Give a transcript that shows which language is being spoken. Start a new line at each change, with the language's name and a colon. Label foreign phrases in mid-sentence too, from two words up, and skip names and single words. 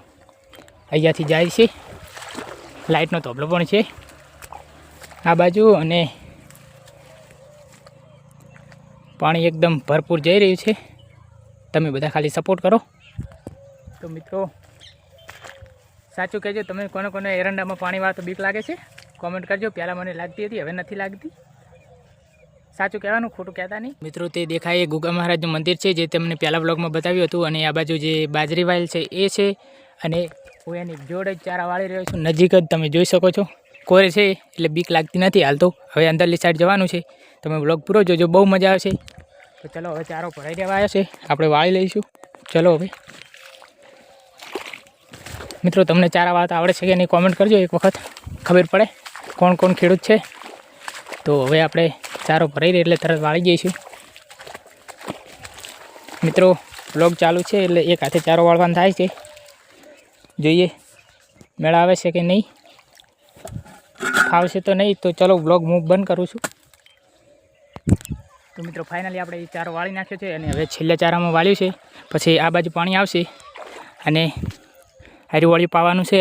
Gujarati: અહીંયાથી જાય છે, લાઇટનો તોબલો પણ છે આ બાજુ અને પાણી એકદમ ભરપૂર જઈ રહ્યું છે। તમે બધા ખાલી સપોર્ટ કરો। તો મિત્રો સાચું કહેજો તમે કોને કોને એરંડામાં પાણી વાળતા બીક લાગે છે કમેન્ટ કરજો। પહેલા મને લાગતી હતી, હવે નથી લાગતી। સાચું કહેવાનું, ખોટું કહેતા નહીં। મિત્રો તે દેખાય ગુગા મહારાજનું મંદિર છે જે તમને પહેલા બ્લોગમાં બતાવ્યું હતું। અને આ બાજુ જે બાજરી વાયલ છે એ છે અને હું એની જોડે ચારા વાળી રહ્યો છું। નજીક જ તમે જોઈ શકો છો। કોરે છે એટલે બીક લાગતી નથી હાલ। તો હવે અંદરલી સાઇડ જવાનું છે। તમે બ્લોગ પૂરો જોજો, બહુ મજા આવશે। તો ચલો હવે ચારો ભરાઈ દેવા આવ્યો છે, આપણે વાળી લઈશું। ચલો હવે મિત્રો તમને ચારા વાળતા આવડે છે કે નહીં કમેન્ટ કરજો, એક વખત ખબર પડે કોણ કોણ ખેડૂત છે। તો હવે આપણે ચારો ભરાઈ રહે એટલે તરત વાળી જઈશું। મિત્રો બ્લોગ ચાલુ છે એટલે એક હાથે ચારો વાળવાનો થાય છે। જોઈએ મેળ આવે છે કે નહીં, ફાવશે તો નહીં। તો ચલો વ્લોગ હું બંધ કરું છું। તો મિત્રો ફાઇનલી આપણે એ ચારો વાળી નાખ્યો છે અને હવે છેલ્લા ચારામાં વાળ્યું છે। પછી આ બાજુ પાણી આવશે અને હારી વળી પાવાનું છે।